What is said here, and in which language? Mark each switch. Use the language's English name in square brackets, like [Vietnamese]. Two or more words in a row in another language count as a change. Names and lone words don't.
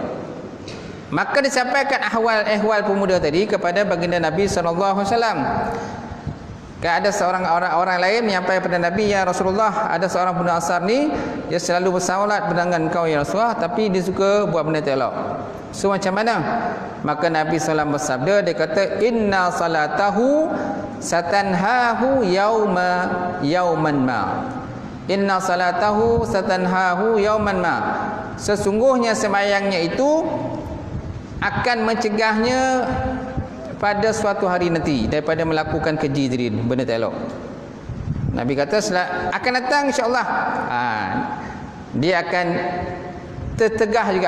[Malay] Maka disampaikan ahwal pemuda tadi kepada baginda Nabi [Arabic] صلى الله عليه وسلم. [Malay] Ada seorang orang lain menyampaikan kepada Nabi, ya Rasulullah, ada seorang pemuda Ansar ni dia selalu bersolat dengan kau ya Rasulullah, tapi dia suka buat benda tak elok. So macam mana? Maka Nabi SAW bersabda, dia kata [Arabic] إن صلاته ستنهاه يوما ما. إن صلاته ستنهاه يوما ما. [Malay] Sesungguhnya sembahyangnya itu akan mencegahnya pada suatu hari nanti daripada melakukan keji tadi, benda tak elok. Nabi kata akan datang [Arabic] إن شاء الله. [Malay] Dia akan tertegah juga.